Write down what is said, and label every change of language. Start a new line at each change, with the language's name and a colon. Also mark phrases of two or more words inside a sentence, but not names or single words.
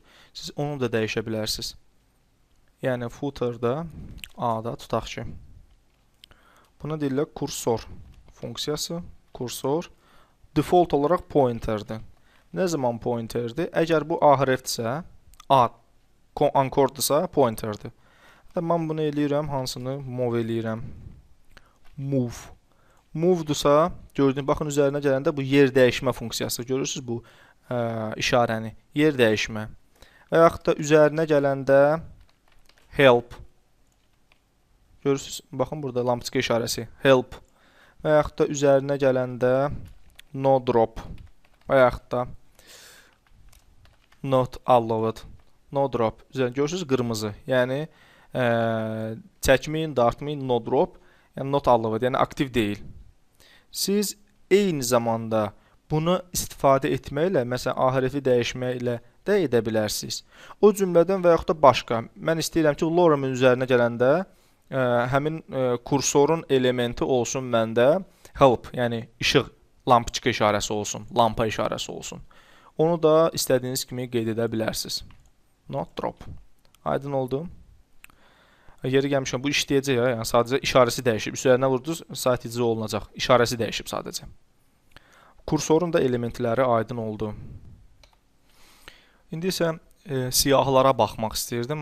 Azerbaijani: Siz onu da dəyişə bilərsiniz. Yəni, footerda A-da tutaq ki. Buna deyirlər kursor funksiyası. Kursor default olaraq pointerdir. Nə zaman pointerdir? Əgər bu A hərfdirsə, A ankorddirsə, pointerdir. Mən bunu eləyirəm, hansını move eləyirəm. Move. Move-dursa, gördüyünüz, baxın üzərinə gələndə bu yer dəyişmə funksiyası. Görürsünüz bu işarəni, yer dəyişmə. Və yaxud da üzərinə gələndə help. Görürsünüz, baxın burada lampiçka işarəsi, help. Və yaxud da üzərinə gələndə
English: no drop. Və yaxud da not allowed. No drop.
Azerbaijani: Görürsünüz, qırmızı. Yəni, çəkməyin, dartmayın,
English: no drop.
Azerbaijani: Yəni,
English: not allowed,
Azerbaijani: yəni aktiv deyil. Siz eyni zamanda bunu istifadə etməklə, məsələn, A hərfi dəyişməklə də edə bilərsiniz. O cümlədən və yaxud da başqa. Mən istəyirəm ki, lorem üzərinə gələndə həmin kursorun elementi olsun məndə help, yəni işıq, lampiçka işarəsi olsun, lampa işarəsi olsun. Onu da istədiyiniz kimi qeyd edə bilərsiniz.
English: Not drop.
Azerbaijani: Aydın oldu. Yeri gəlmişəm, bu işləyəcək ya, yəni sadəcə işarəsi dəyişib. Üzərinə vurdunuz, sayt icra olunacaq. İşarəsi dəyişib sadəcə. Kursorun da elementləri aydın oldu. İndi isə siyahılara baxmaq istəyirdim.